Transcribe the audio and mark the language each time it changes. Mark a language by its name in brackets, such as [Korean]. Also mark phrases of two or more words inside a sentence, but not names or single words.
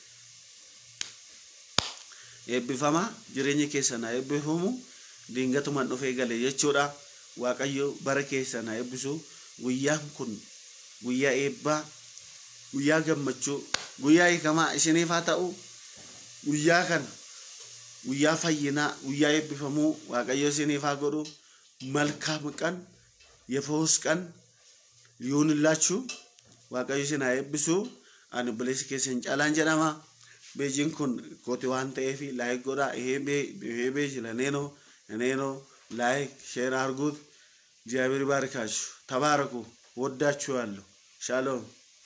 [Oromo] eebbifama jireenyi keessana eebbifamu dingatuman dhufee gale jechuudha waaqayyo bara keessana eebbisu guyyaan kun guyyaa eebba guyyaa gammachuu guyyaa hiikama isiniif haa ta'u guyyaa kana guyyaa fayyina guyyaa eebbifamu waaqayyo isiniif haa godhu [Amharic] መልካም ቀን የፈውስ ቀን ይሁንላችሁ [Oromo] waaqayyo isin haa eebbisu ani obboleessi keessan caalaan jedhama beejiin kun kooti waan ta'eef laayik godhaa [Amharic] ይሄ ቤጅ ለኔ ነው ላይክ ሼር አድርጉት እግዚአብሔር ይባርካችሁ ተባረኩ ወዳችኋለሁ ሻሎም